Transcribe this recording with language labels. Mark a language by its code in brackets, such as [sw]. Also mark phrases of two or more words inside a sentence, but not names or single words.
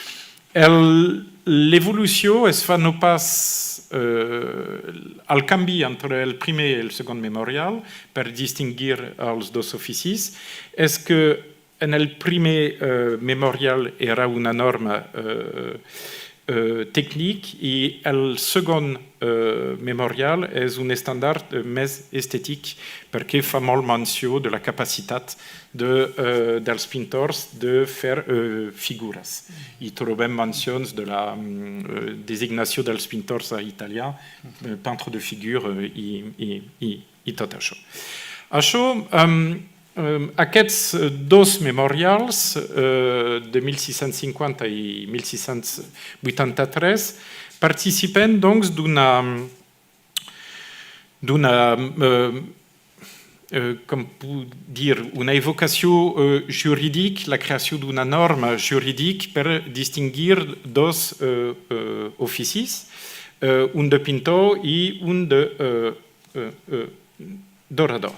[ca] L'evolució es fa no pas el canvi entre el primer i el segon memorial per distingir els dos oficis és que en el primer memorial era una norma tècnic i el segon memorial és un estàndard més estètic perquè fa molt menció de la capacitat dels pintors de fer figures. I trobem mencions de la designació dels pintors a italià, [fr] peintre de figure [ca] i tot això. Aquests dos memorials de 1650 i 1683 participen doncs d'una com puc dir, una evocació jurídica, la creació d'una norma jurídica per distingir dos oficis, un de pintor i un de dorador.